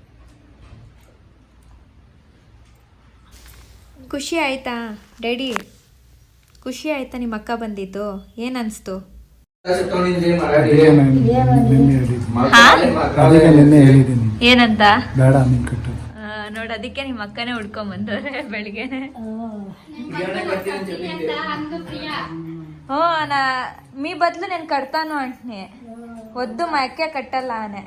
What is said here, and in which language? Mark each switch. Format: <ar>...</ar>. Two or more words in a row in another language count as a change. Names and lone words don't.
<kn>ಖುಷಿ ಆಯ್ತಾ ಡ್ಯಾಡಿ? ಖುಷಿ ಆಯ್ತಾ ನಿಮ್ಮ ಅಕ್ಕ ಬಂದಿದ್ದು? ಏನು ಅನಿಸ್ತು? ಏನಂತ ನೋಡ, ಅದಕ್ಕೆ ನಿಮ್ಮ ಅಕ್ಕನೇ ಹುಡ್ಕೊಂಬಂದವ್ರೆ ಬೆಳಿಗ್ಗೆನೆ.</kn> <te>మీ బదులు నేను కడతాను అంటే వద్దు, మా అక్కే కట్టాలా అనే.</te>